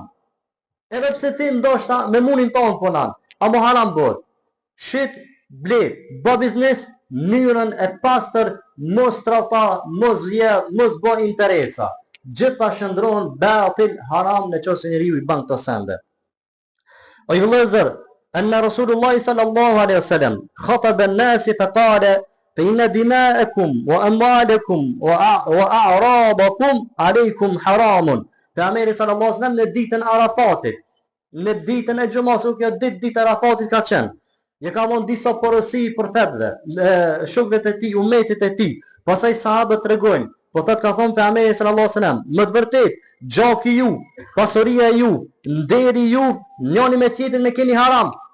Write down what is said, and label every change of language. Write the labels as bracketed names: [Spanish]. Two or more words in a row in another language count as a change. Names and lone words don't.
[Albanian] Edhe pse ti ndoshta me munin tonë punon, amo haram bot. Shit, ble, bë biznes, mënyrën e pastër, mos trata, mos vjedh, mos bë interesa. Gjitha shndrohen batil haram në qoftë se njeriu I ban këto sende. O ju vëllezër, [Arabic] أن رسول الله صلى الله عليه وسلم خطب الناس فقال فإن دماءكم وأموالكم وأعراضكم عليكم حرام. [Albanian] Pejgamberi [Arabic] صلى الله عليه وسلم [Albanian] në ditën Arafatit, në ditën e Xhumas, kjo ditë e Arafatit ka qenë. Je ka von disa porosi për fetve, shokët e tij, umetit e tij. Pastaj sahabët tregojnë, po thot ka thonë Pejgamberi [Arabic] صلى الله عليه وسلم, [Albanian] më të vërtet, gjaki ju, pasuria ju, nderi ju, njëri me tjetrin e keni haram.